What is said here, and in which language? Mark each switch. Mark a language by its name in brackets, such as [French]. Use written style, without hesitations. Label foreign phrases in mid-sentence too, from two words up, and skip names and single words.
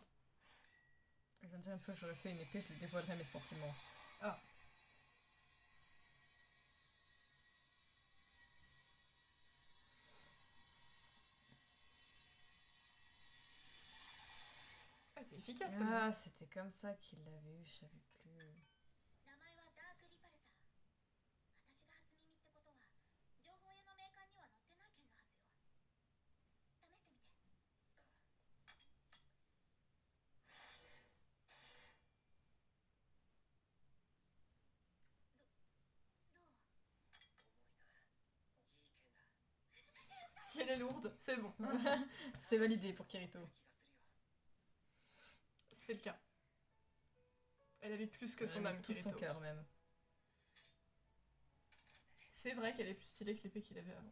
[French] Je viens de dire une fois que j'aurais fait une épée, je lui dévoilerais mes sentiments. Ah. Ah, c'est efficace quand même. Ah, c'était comme ça qu'il l'avait eu, je savais plus. [Japanese] 名前はダークリパルサー。私が初耳ってことは情報屋のメーカーには載ってない件のはずよ。試してみて。どう？ [French] Si elle est lourde, c'est bon. C'est validé pour Kirito. C'est le cas. Elle avait plus que son Elle a âme, tout Kirito. son cœur même. C'est vrai qu'elle est plus stylée que l'épée qu'il avait avant.